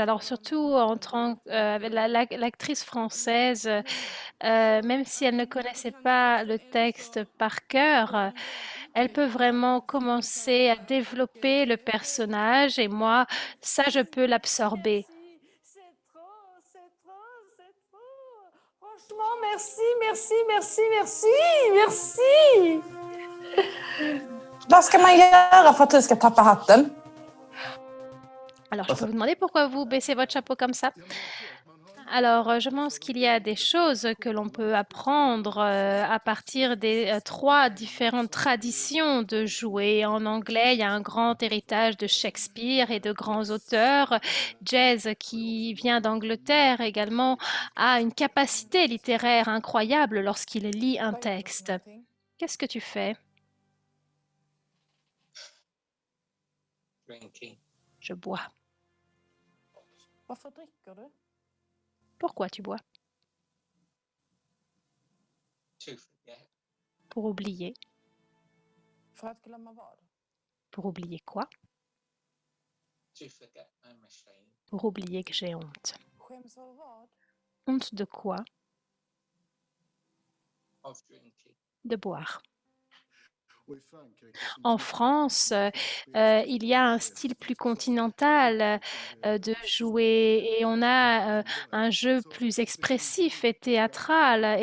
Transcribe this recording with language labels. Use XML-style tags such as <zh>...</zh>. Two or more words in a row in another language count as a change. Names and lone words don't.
<fr>Alors, surtout avec l'actrice française, même si elle ne connaissait pas le texte par cœur, elle peut vraiment commencer à développer le personnage et moi, ça, je peux l'absorber. C'est trop, c'est trop, c'est trop. Franchement, merci, merci, merci, merci, merci.</fr> <sv>Vad ska man göra för att du ska tappa hatten?</sv> <fr>Alors, je peux vous demander pourquoi vous baissez votre chapeau comme ça? Alors, je pense qu'il y a des choses que l'on peut apprendre à partir des trois différentes traditions de jouer. En anglais, il y a un grand héritage de Shakespeare et de grands auteurs. Jazz, qui vient d'Angleterre également, a une capacité littéraire incroyable lorsqu'il lit un texte. Qu'est-ce que tu fais?</fr> <en>Drinking.</en> <fr>Je bois.</fr> <sv>Varför dricker du?</sv> <fr>Pourquoi tu bois?</fr> <en>To forget.</en> <fr>Pour oublier.</fr> <sv>För att glömma vad?</sv> <fr>Pour oublier quoi?</fr> <en>To forget I'm ashamed.</en> <fr>Pour oublier que j'ai honte.</fr> <sv>Skäms av vad?</sv> <fr>Honte de quoi? De boire. En France, il y a un style plus continental de jouer et on a un jeu plus expressif et théâtral.</fr>